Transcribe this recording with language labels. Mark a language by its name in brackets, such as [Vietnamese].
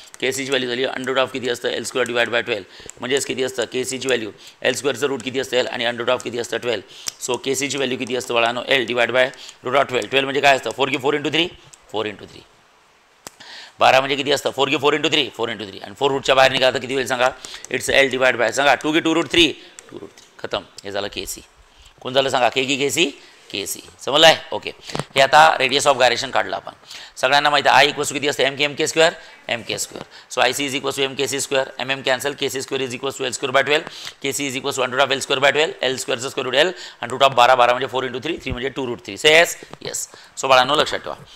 [Marathi] kcची value झाली √ किती असतं l² डिवाइड बाय 12. म्हणजेच किती असतं kcची व्हॅल्यू l²चं रूट किती असतं l आणि √ किती असतं 12. सो kcची व्हॅल्यू किती असतं बाळानो l डिवाइड बाय √12. 12 म्हणजे काय असतं 4 की 4 × 3 4 × 3. 12 म्हणजे किती असतं 4 की 4 × 3 4 × 3 आणि 4 रूटच्या बाहेर निघाला तर किती होईल सांगा. [English] It's l divide by सांगा 2 की 2 √3 2 √3 खतम. [Marathi] हे झालं kc. कोण झालं सांगा के की kc समजलं आहे. ओके हे आता रेडियस ऑफ गायरेशन काढलं आपण. सगळ्यांना माहिती आहे आय इक्वल्स टू किती असते mk². [English] So I C is equals to mkc². mm cancel kc² is equals to l²/12. kc is equals to √l²/12. [Marathi] l²चं square route l आणि √12 म्हणजे 4 × 3 3 म्हणजे 2 √3. से येस येस. सो बाळांनो लक्षात ठेवा.